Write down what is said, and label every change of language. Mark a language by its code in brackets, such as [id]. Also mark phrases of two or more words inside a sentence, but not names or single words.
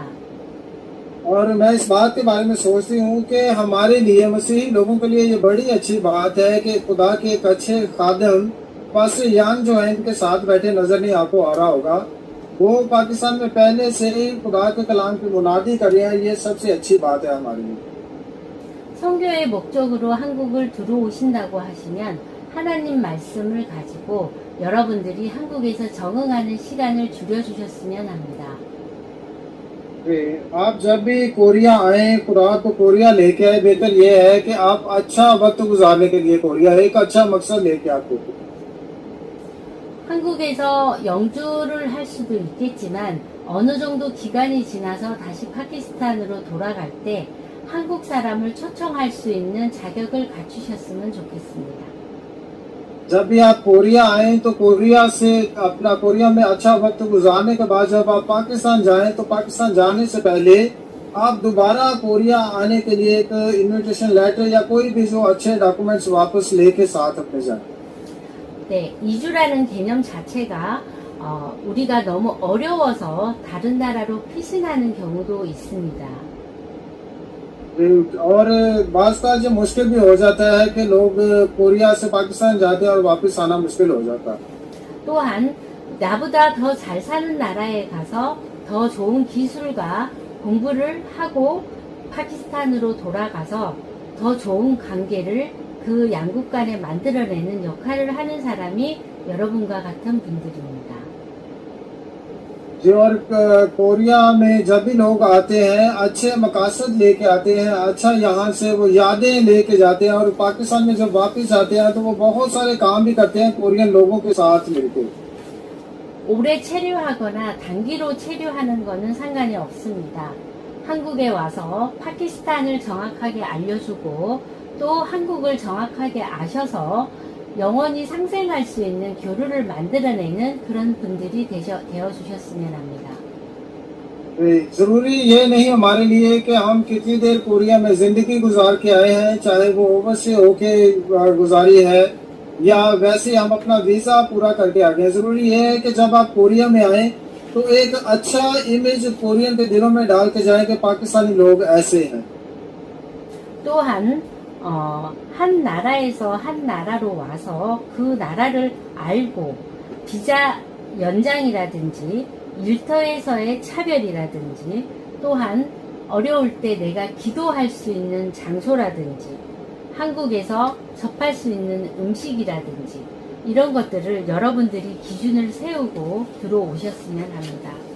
[ur] اور میں اس بات کے بارے میں سوچتی ہوں کہ ہمارے لیے مسیحی لوگوں کے لیے یہ بڑی اچھی بات ہے کہ خدا کے ایک اچھے خادم पास्टर यान جو ہے ان کے ساتھ بیٹھے نظر نہیں آپ کو آ رہا ہوگا. وہ पाकिस्तान میں پہلے سے ہی خدا کے کلام کی منادی کر رہے ہیں، یہ سب سے اچھی بات ہے ہمارے لیے। [ko] 선교의 목적으로 한국을 들어오신다고 하시면 하나님 말씀을 가지고 여러분들이 한국에서 적응하는 시간을 줄여주셨으면 합니다. [ur] آپ جب بھی कोरिया آئے، خدا کو कोरिया لےکے آئے، بہتر یہ ہے کہ آپ اچھا وقت گزارنے کے لیے कोरिया ایک اچھا مقصد لےکے آپ کو। [ko] 한국에서 영주를 할 수도 있겠지만 어느 정도 기간이 지나서 다시 파키스탄으로 돌아갈 때 한국 사람을 초청할 수 있는 자격을 갖추셨으면 좋겠습니다. [ur] جب بھی آپ कोरिया آئے تو कोरिया سے اپنا कोरिया میں اچھا وقت گزارنے کے بعد جب آپ पाकिस्तान جائیں تو पाकिस्तान جانے سے پہلے آپ دوبارہ कोरिया آنے کے لیے ایک [en] invitation letter [ur] یا کوئی بھی جو اچھے डॉक्यूमेंट्स واپس لےکے ساتھ اپنے جائیں। [ko] 네, 이주라는 개념 자체가 우리가 너무 어려워서 다른 나라로 피신하는 경우도 있습니다. [ur] اور واسطہ جو مشکل بھی ہو جاتا ہے کہ لوگ कोरिया سے पाकिस्तान جاتے ہیں اور واپس آنا مشکل ہو جاتا ہے। [ko] 또한 나보다 더 잘 사는 나라에 가서 더 좋은 기술과 공부를 하고 파키스탄으로 돌아가서 더 좋은 관계를 그 양국 간에 만들어내는 역할을 하는 사람이 여러분과 같은 분들입니다. [ur] جی اور कोरिया میں جب بھی لوگ آتے ہیں اچھے مقاصد لےکے آتے ہیں، اچھا یہاں سے وہ یادیں لےکے جاتے ہیں اور पाकिस्तान میں جب واپس آتے ہیں تو وہ بہت سارے کام بھی کرتے ہیں कोरियन لوگوں کے ساتھ مل کر। [ko] 오래 체류하거나 단기로 체류하는 것은 상관이 없습니다. 한국에 와서 파키스탄을 정확하게 알려주고 또 한국을 정확하게 아셔서 영원히 상생할 수 있는 교류를 만들어내는 그런 분들이 되어 주셨으면 합니다. [ur] ضروری یہ نہیں ہمارے لیے کہ ہم کتنی دیر कोरिया میں زندگی گزار کے آئے ہیں، چاہے وہ ओवरसे ہوکے گزاری ہے یا ویسے ہم اپنا ویزا پورا کرکے آ گئے। ضروری یہ ہے کہ جب آپ कोरिया میں آئے تو ایک اچھا इमेज कोरियन کے دلوں میں ڈال کے جائے کہ पाकिस्तानी لوگ ایسے ہیں। [ko] 또한 한 나라에서 한 나라로 와서 그 나라를 알고 비자 연장이라든지 일터에서의 차별이라든지 또한 어려울 때 내가 기도할 수 있는 장소라든지 한국에서 접할 수 있는 음식이라든지 이런 것들을 여러분들이 기준을 세우고 들어오셨으면 합니다.